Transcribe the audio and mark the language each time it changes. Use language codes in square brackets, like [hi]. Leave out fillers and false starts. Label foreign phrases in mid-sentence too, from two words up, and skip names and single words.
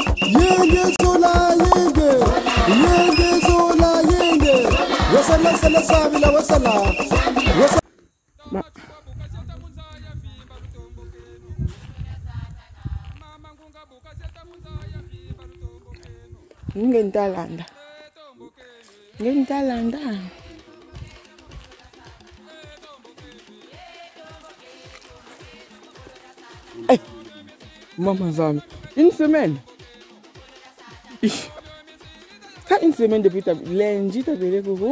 [fr] Yenge sola yenge. Yenge sola yenge. Wasala sala sabila wasala. Ngentalanda. Hey, maman Zami, une semaine. Ça, une semaine depuis lundi, tu as appelé Coco.